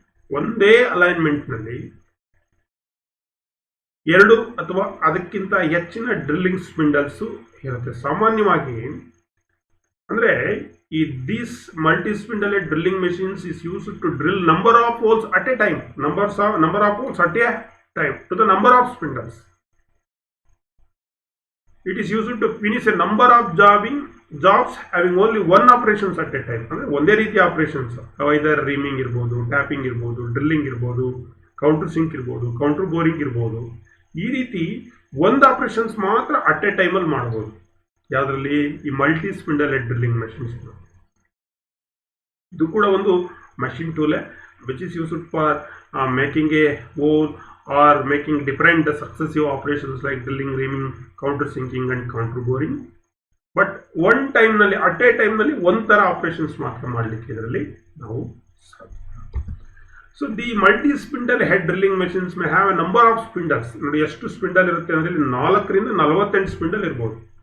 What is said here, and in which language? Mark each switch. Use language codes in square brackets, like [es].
[kn] ಒಂದೇ ಅಲೈನ್ಮೆಂಟ್ನಲ್ಲಿ 2 ಅಥವಾ ಅದಕ್ಕಿಂತ ಹೆಚ್ಚಿನ ಡ್ರಿಲ್ಲಿಂಗ್ ಸ್ಪಿಂಡಲ್ಸು ಇರುತ್ತೆ. ಸಾಮಾನ್ಯವಾಗಿ ಅಂದರೆ ಈ [en] This multi spindle drilling machines is used to drill number of holes at a time, number of holes at a time to the number of spindles. It is used to finish a number of jobs having only one operations at a time. [kn] ಅಂದರೆ ಒಂದೇ ರೀತಿಯ operations, ಐದರ್ reaming ಇರ್ಬೋದು, tapping ಇರ್ಬೋದು, drilling ಇರ್ಬೋದು, counter sync ಇರ್ಬೋದು, counter boring ಇರ್ಬೋದು. ಈ ರೀತಿ ಒಂದು ಆಪರೇಷನ್ಸ್ ಮಾತ್ರ [en] at a ಟೈಮಲ್ಲಿ [kn] ಮಾಡ್ಬೋದು. ಯಾವುದರಲ್ಲಿ? ಈ multi spindle head drilling machines. ಇದು ಕೂಡ ಒಂದು [en] Machine tool which is used for making a hole or making different successive operations like drilling, reaming, counter sinking and counter boring. But one time [kn] ನಲ್ಲಿ, [en] at a time [kn] ನಲ್ಲಿ ಒಂಥರ operations ಮಾತ್ರ ಮಾಡಲಿಕ್ಕೆ ಇದರಲ್ಲಿ ನಾವು ಸಾಧ್ಯ. [en] So the multi spindle head drilling machines may have a number of spindles. [kn] ನೋಡಿ, ಎಷ್ಟು ಸ್ಪಿಂಡಲ್ ಇರುತ್ತೆ ಅಂದರೆ 4 ರಿಂದ 48 ಸ್ಪಿಂಡಲ್ ಇರ್ಬೋದು.